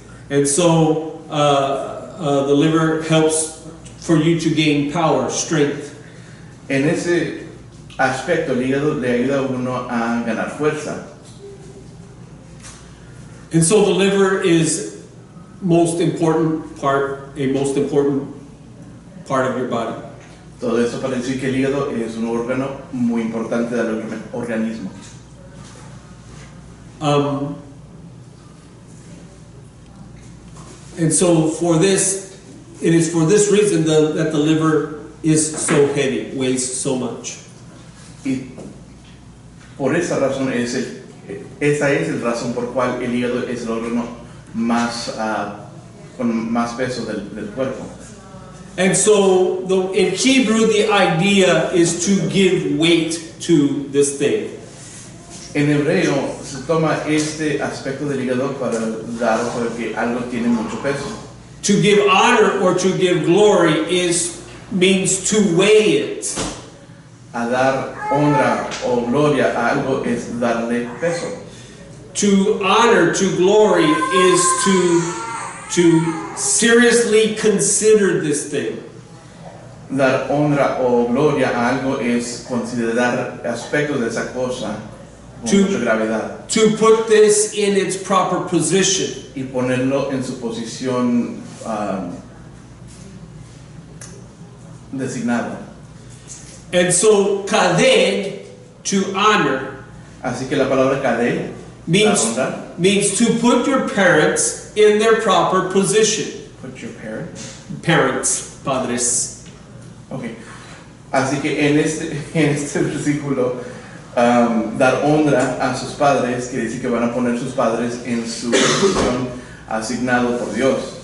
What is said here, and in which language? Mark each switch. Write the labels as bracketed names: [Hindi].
[English] And so the liver helps for you to gain power, strength. [Spanish] En ese aspecto el hígado le ayuda a uno a ganar fuerza. [English] And so the liver is a most important part of your body. [Spanish] Todo eso para decir que el hígado es un órgano muy importante del organismo. [English] And so it is for this reason that the liver is so heavy, weighs so much. [Spanish] Y por esa razón esa es la razón por cual el hígado es el órgano más con más peso del cuerpo. [English] And so in Hebrew the idea is to give weight to this thing. [Spanish] En hebreo se toma este aspecto del hígado para dar sobre que algo tiene mucho peso. [English] To give honor or to give glory means to weigh it. [Spanish] A dar honra o gloria a algo es darle peso. [English] To honor, to glory is to seriously consider this thing. [Spanish] Dar honra o gloria a algo es considerar aspectos de esa cosa con mucha gravedad [English] To put this in its proper position. [Spanish] y ponerlo en su posición designada. [English] And so, kaded, to honor, [Spanish] Así que la palabra kadeh, la honra, [English] means to put your parents in their proper position. put your parent. Parents, padres. Okay. [Spanish] Así que en este versículo, dar honra a sus padres quiere decir que van a poner sus padres en su posición asignado por Dios.